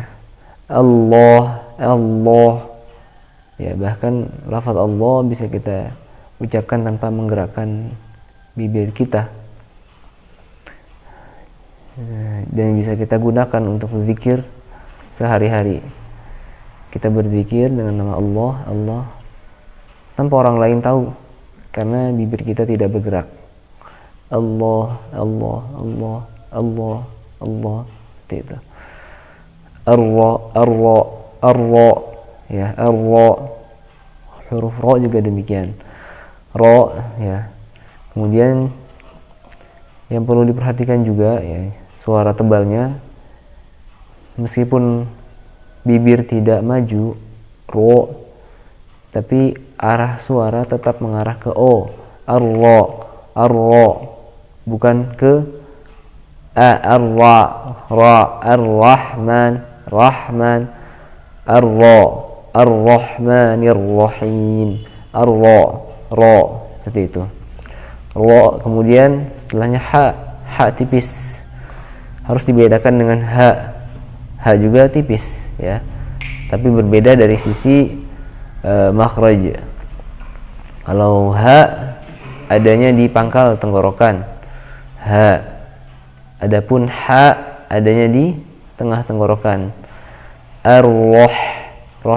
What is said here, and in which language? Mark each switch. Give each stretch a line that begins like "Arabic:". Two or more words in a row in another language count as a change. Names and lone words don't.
Indonesian: Allah ya, bahkan lafaz Allah bisa kita ucapkan tanpa menggerakkan bibir kita, dan bisa kita gunakan untuk berzikir sehari-hari. Kita berzikir dengan nama Allah tanpa orang lain tahu, karena bibir kita tidak bergerak
Arabic: Allah, Allah, Allah, Allah, Allah,
Indonesian: seperti itu.
Arabic: Ar-ra, ar-ra, ar-ra, ya, ar-ra.
Indonesian: Huruf ra juga demikian. Ra, ya. Kemudian yang perlu diperhatikan juga ya, suara tebalnya, meskipun bibir tidak maju, ro, tapi arah suara tetap mengarah ke o.
Arabic: Ar-ra, ar-ra,
Indonesian: bukan ke
Arabic: ar-ra, ra, ar-rahman, rahman, ar-ra, ar-rahmanir rahim, ar-ra, ra,
Indonesian: seperti itu. Ra, kemudian setelahnya ha tipis, harus dibedakan dengan ha juga tipis ya, tapi berbeda dari sisi makhraj. Kalau ha adanya di pangkal tenggorokan, ha, adapun ha adanya di tengah tenggorokan,
Arabic: ar-roh, roh.